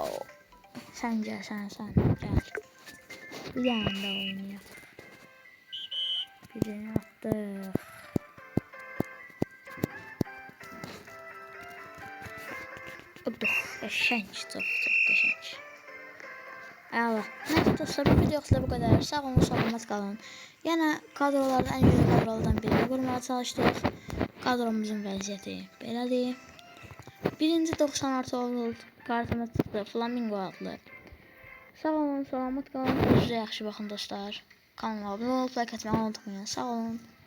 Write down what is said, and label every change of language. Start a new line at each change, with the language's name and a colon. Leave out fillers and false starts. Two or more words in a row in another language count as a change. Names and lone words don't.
Turkish: Sen gel. Gel. Bir yanda oynayalım. Birini attık. Qəşəng. Çok qəşəng. Allah. Neyse dostlar bu videoda bu kadar.
Azerbaijani: Sağ olun, salamat qalın.
Turkish: Yəni kadrolardan en güzel kadrolardan birini qurmaya çalışdıq.
Azerbaijani: Kadromuzun vəziyyəti belədir. Birinci 96 oldu. Kartımız çıxdı. Flamingo adlı. Sağ olun, salamat qalın. Özünüzə yaxşı baxın dostlar.
Turkish: Kanalıma abone olup like atmayı unutmayın.
Azerbaijani: Sağ olun.